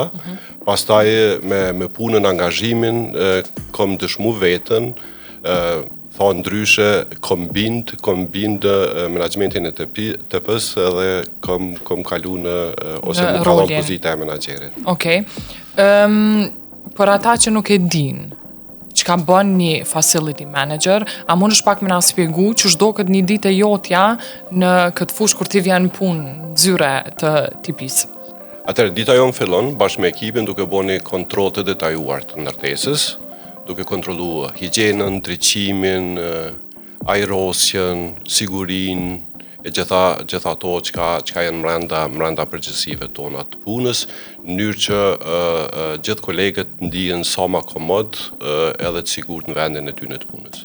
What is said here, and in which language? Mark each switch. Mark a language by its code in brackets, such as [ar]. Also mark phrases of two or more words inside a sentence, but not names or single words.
[sq] Pastaj me punën, angazhimin, kom dëshmu vetën, tha ndryshe, kom bind menaxhmentin e TP-s edhe kom kalu ose më kallon pozita e menaxherit. Okej. Për ata që nuk e din, që ka bën një [en] facility manager, [sq] a mundesh pak me na spjegu që do këtë një ditë e jotja në këtë fushë kur ti vjen punë zyre të Tipis? Atëherë, dita jonë fillon bashkë me ekipin duke bërë një kontroll të detajuar të ndërtesës, duke kontrollu higjienën, ndriçimin, ajrosjen, sigurinë, e gjitha ato çka janë brenda përgjegjësive tona të punës, në mënyrë që gjithë kolegët ndihen sa më komod edhe të sigurt në vendin e tyre të punës.